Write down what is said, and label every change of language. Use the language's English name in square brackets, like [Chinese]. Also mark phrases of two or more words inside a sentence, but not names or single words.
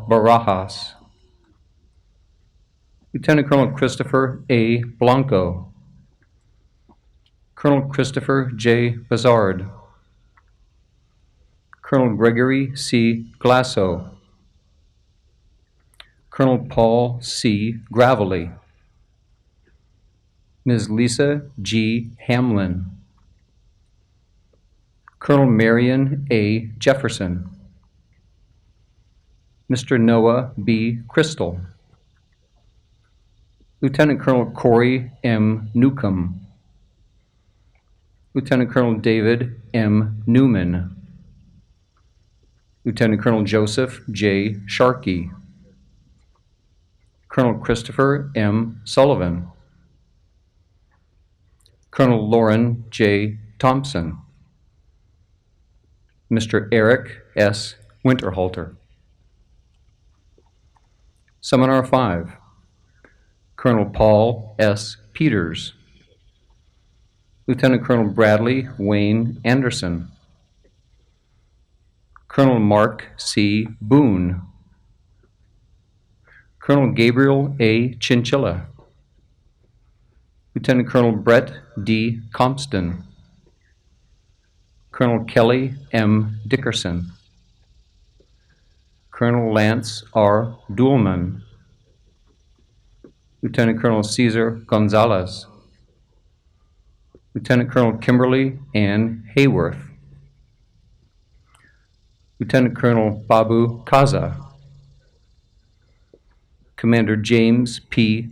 [English] Barajas, Lieutenant Colonel Christopher A. Blanco, Colonel Christopher J. Bazard, Colonel Gregory C. Glasso, Colonel Paul C. Gravely, Ms. Lisa G. Hamlin, Colonel Marion A. Jefferson, Mr. Noah B. Crystal, Lieutenant Colonel Corey M. Newcomb, Lieutenant Colonel David M. Newman, Lieutenant Colonel Joseph J. Sharkey, Colonel Christopher M. Sullivan, Colonel Lauren J. Thompson, Mr. Eric S. Winterhalter. Seminar 5, Colonel Paul S. Peters, Lieutenant Colonel Bradley Wayne Anderson, Colonel Mark C. Boone, Colonel Gabriel A. Chinchilla, Lieutenant Colonel Brett D. Compston, Colonel Kelly M. Dickerson, Colonel Lance R. Duhlman, Lieutenant Colonel Cesar Gonzalez, Lieutenant Colonel Kimberly Ann Hayworth, Lieutenant Colonel Babu Kaza, Commander James P.